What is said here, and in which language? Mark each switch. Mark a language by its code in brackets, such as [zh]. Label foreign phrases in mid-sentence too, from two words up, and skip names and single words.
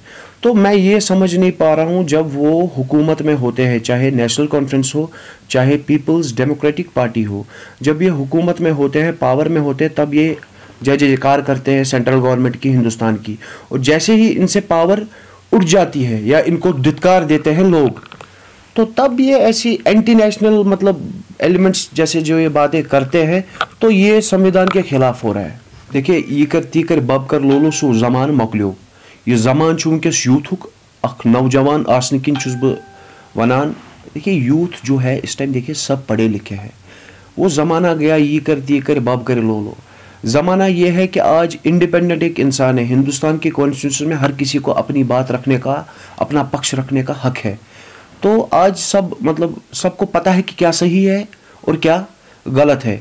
[hi] तो मैं ये समझ नहीं पा रहा हूँ, जब वो हुकूमत में होते हैं, चाहे नेशनल कॉन्फ्रेंस हो, चाहे पीपल्स डेमोक्रेटिक पार्टी हो, जब ये हुकूमत में होते हैं, पावर में होते हैं, तब ये जय जयकार करते हैं [en] central government [hi] की, हिंदुस्तान की। और जैसे ही इनसे पावर उठ जाती है या इनको धिक्कार देते हैं लोग, तो तब ये ऐसी [en] anti national [hi] मतलब एलिमेंट्स जैसे जो ये बातें करते हैं, तो ये संविधान के खिलाफ हो रहा है। [ks] देखिए, ये कर ती कर बब कर लोलो सो जमान मकलियो, ये जमान वनकस यूथुक अख नौजवान आसने किन छुस बह वनान। [hi] देखिए, यूथ जो है इस टाइम, देखिए सब पढ़े लिखे हैं। [ks] वो ज़माना गया ये कर ती कर बब कर लोलो। [hi] ज़माना ये है कि आज इंडिपेंडेंट एक इंसान है। हिंदुस्तान की कॉन्स्टिट्यूशन में हर किसी को अपनी बात रखने का, अपना पक्ष रखने का हक है। तो आज सब मतलब सबको पता है कि क्या सही है और क्या गलत है।